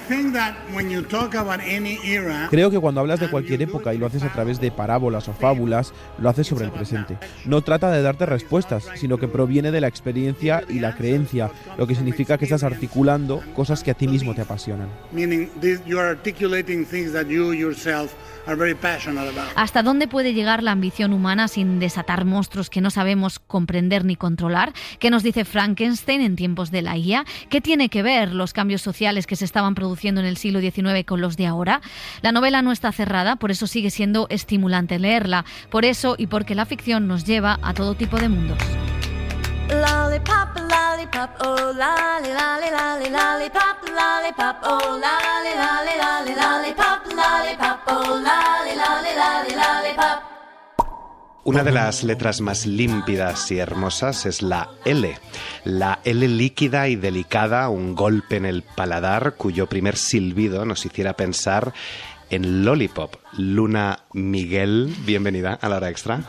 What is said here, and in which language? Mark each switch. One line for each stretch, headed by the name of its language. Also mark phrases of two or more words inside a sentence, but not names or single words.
Spanish: Creo que cuando hablas de cualquier época y lo haces a través de parábolas o fábulas, lo haces sobre el presente. No trata de darte respuestas, sino que proviene de la experiencia y la creencia, lo que significa que estás articulando cosas que a ti mismo te apasionan.
English: you yourself are very passionate about.
Spanish: ¿Hasta dónde puede llegar la ambición humana sin desatar monstruos que no sabemos comprender ni controlar? ¿Qué nos dice Frankenstein en tiempos de la IA? ¿Qué tiene que ver los cambios sociales que se estaban produciendo en el siglo XIX con los de ahora? La novela no está cerrada, por eso sigue siendo estimulante leerla. Por eso y porque la ficción nos lleva a todo tipo de mundos.
English: Lollipop, lollipop, oh lolly, lolly, lolly, lollipop, lollipop, oh lolly, lolly, lolly, lollipop, lollipop, oh lolly, lolly, lolly, lollipop.
Spanish: Una de las letras más límpidas y hermosas es la L. La L líquida y delicada, un golpe en el paladar cuyo primer silbido nos hiciera pensar en Lollipop. Luna Miguel, bienvenida a La Hora Extra.